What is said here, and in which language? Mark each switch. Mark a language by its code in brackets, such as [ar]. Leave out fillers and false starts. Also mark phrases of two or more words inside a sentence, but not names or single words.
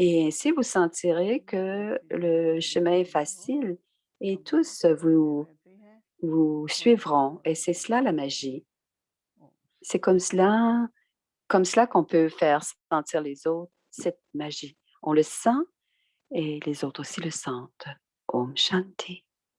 [fr] et ainsi vous sentirez que [hi] जैसी [fr] le [hi] जानकारी [fr] chemin est [hi] मिलती हो [fr] facile et [hi] हम [fr] tous [hi] बढ़ते रहते हैं [fr] vous [hi] और ज्ञान [fr] suivront. [hi] और [fr] Et c'est [hi] शक्ति [fr] cela la [hi] बढ़ती है। [fr] magie. [hi] ओम [fr] C'est [hi] शांति। [fr] comme cela qu'on peut faire sentir les autres cette magie. On le sent et les autres aussi le sentent. [hi] ओम शांति.